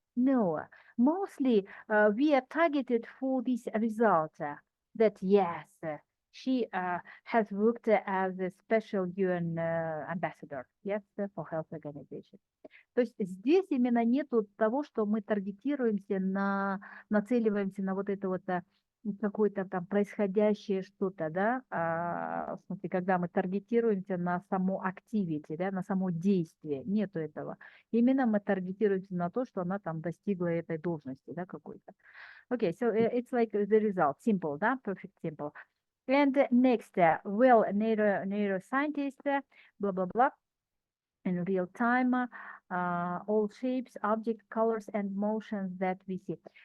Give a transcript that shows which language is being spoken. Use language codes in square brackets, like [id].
[en] No, mostly we are targeted for this result, that yes, she has worked as a special UN ambassador, yes, for health organization. [ru] То есть здесь именно нету того, что мы таргетируемся нацеливаемся на вот это вот какое-то там происходящее что-то, да, в смысле, когда мы таргетируемся на само activity, да, на само действие, нету этого. Именно мы таргетируемся на то, что она там достигла этой должности, да, какой-то. [en] Okay, so it's like the result, simple, да, perfect simple. And next, well, neuroscientist, blah, blah, blah. In real time, all shapes, object, colors, and motions that we see.